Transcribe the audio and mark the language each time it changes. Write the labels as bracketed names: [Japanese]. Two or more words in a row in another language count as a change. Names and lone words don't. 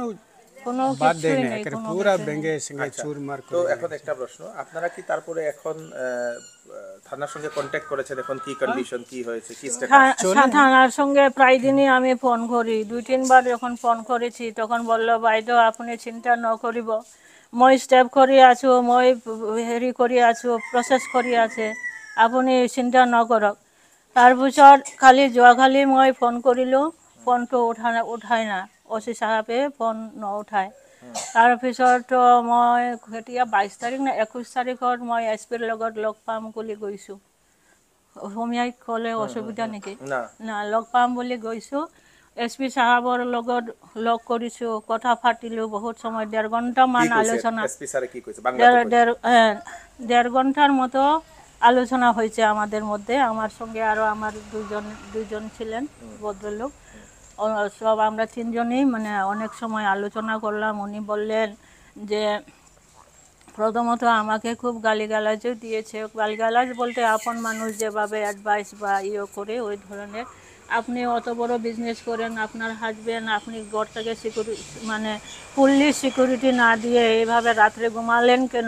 [Bangla] কোনো বাদ দেয় কিছুই না, নেই, একেবারে কোনো পুরা কিছুই নেই। ব্যাঙ্গে সঙ্গে চুরমার তো করে। এখন একটা প্রশ্ন, আপনারা কি তারপরে এখন থানার সঙ্গে কন্ট্যাক্ট করেছেন? এখন কি কন্ডিশন, কি হয়েছে, কি স্ট্যাটাস? থানার সঙ্গে প্রায় দিনই আমি ফোন করি, 2-3 বার যখন ফোন করেছি তখন বললো [Assamese] বাইদেউ আপনি চিন্তা ন করিব, মই স্টেপ কৰি আছো, মই হেৰি কৰি আছো, প্ৰচেছ কৰি আছে, আপুনি চিন্তা নকৰক। তাৰপিছত যোৱাকালি মই ফোন কৰিলোঁ, ফোনটো উঠাই না, অচি চাহাবে ফোন নুঠায়। তাৰপিছত মই এতিয়া 22 তাৰিখ নে 21 তাৰিখত মই SP-ৰ লগত লগ পাম বুলি গৈছোঁ। অসমীয়াত ক'লে অসুবিধা নেকি? না। না, লগ পাম বুলি গৈছোঁ। SP চাহাবৰ লগত লগ কৰিছোঁ, কথা পাতিলোঁ বহুত সময়, 1.5 ঘণ্টামান আলোচনা, [Bangla] এসপি স্যারে কি কইছে? বাংলাতে কইছে? 1.5 ঘণ্টার মতো আলোচনা হয়েছে আমাদের মধ্যে। আমার সঙ্গে আরও আমার দুজন ছিলেন ভদ্রলোক, সব আমরা 3 জনেই মানে অনেক সময় আলোচনা করলাম। উনি বললেন যে প্রথমত আমাকে খুব গালিগালাজও দিয়েছে, গালিগালাজ বলতে আপন মানুষ যেভাবে অ্যাডভাইস বা করে ওই ধরনের, আপনি অত বড় বিজনেস করেন, আপনার হাজবেন্ড, আপনি ঘরটাকে সিকিউরিটি মানে [English] fully security [Bangla] না দিয়ে এইভাবে রাত্রে ঘুমালেন কেন?